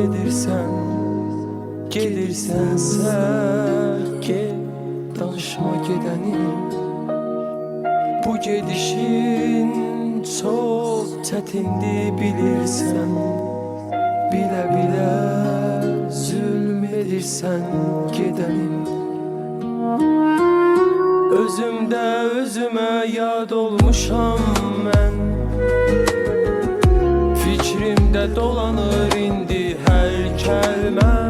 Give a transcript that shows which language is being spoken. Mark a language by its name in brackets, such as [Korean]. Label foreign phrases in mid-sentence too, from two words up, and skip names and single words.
[Azerbaijani] gedirsənsə, danışma gedənim. Bu gedişin çox çətindir bilirsən. [Turkish] Bile bile zulmedirsen gidenim. [Azerbaijani] Özümde özüme yad olmuşam ben. Fikrimde dolanır indi her kelime.